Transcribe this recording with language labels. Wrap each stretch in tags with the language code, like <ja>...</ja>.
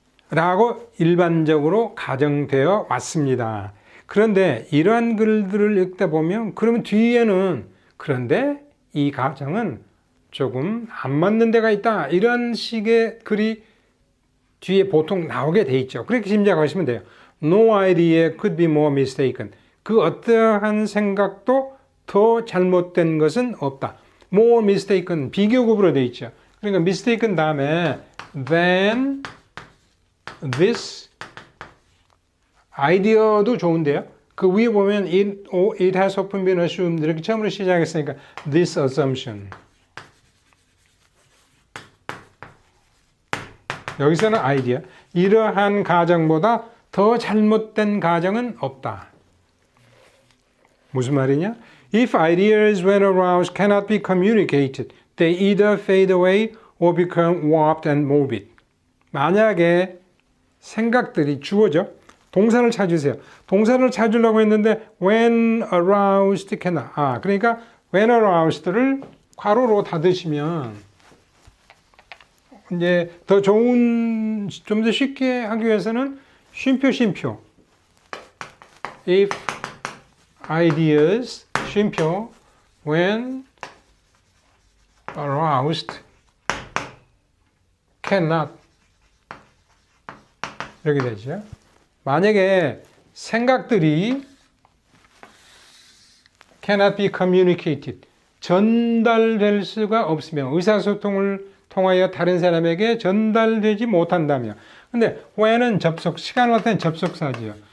<ko>라고 일반적으로 가정되어 왔습니다. 그런데 이러한 글들을 읽다 보면 그러면 뒤에는 그런데 이 가정은 조금 안 맞는 데가 있다. 이런 식의 글이 뒤에 보통 나오게 돼 있죠. 그렇게 짐작하시면 돼요.</ko> <en>No idea could be more mistaken.</en> <ko>그 어떠한 생각도 더 잘못된 것은 없다. More mistaken 비교급으로 돼 있죠. 그러니까 mistaken 다음에</ko> <en>then this</en> <ko>아이디어도 좋은데요. 그 위에 보면</ko> <en>it has often been assumed</en> <ko>이렇게 처음으로 시작했으니까 this assumption 여기서는 아이디어 이러한 가정보다 더 잘못된 가정은 없다. 무슨 말이냐?</ko> <en>If ideas when aroused cannot be communicated, they either fade away or become warped and morbid.</en> <ko>만약에 생각들이 주어져. 동사를 찾으세요. 동사를 찾으려고 했는데 when aroused cannot. 그러니까 when aroused를 괄호로 닫으시면 이제 더 좋은 좀 더 쉽게 하기 위해서는 쉼표.</ko> <en>If ideas</en> <ko>쉼표</ko> <en>when aroused cannot</en> <ko>이렇게 되죠. 만약에 생각들이</ko> <en>cannot be communicated</en> <ko>전달될 수가 없으면 의사소통을 통하여 다른 사람에게 전달되지 못한다면 근데 when은 접속, 시간을 나타내는 접속사지요.</ko>